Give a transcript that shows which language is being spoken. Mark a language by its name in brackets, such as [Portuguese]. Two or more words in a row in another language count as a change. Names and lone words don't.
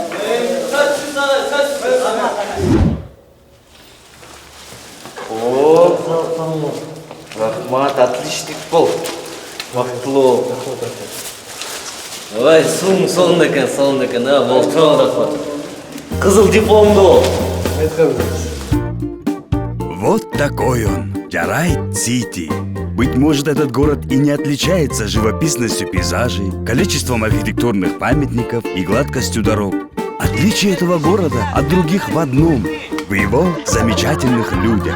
[Kyrgyz] Рахмат, отличник бол. Бактылуу. Ой, соң экен, бол, чоң рахмат. Кызыл дипломду бол. [Russian] Вот такой он, Джарайт-Сити. Быть может, этот город и не отличается живописностью пейзажей, количеством архитектурных памятников и гладкостью дорог. Отличие этого города от других в одном – в его замечательных людях.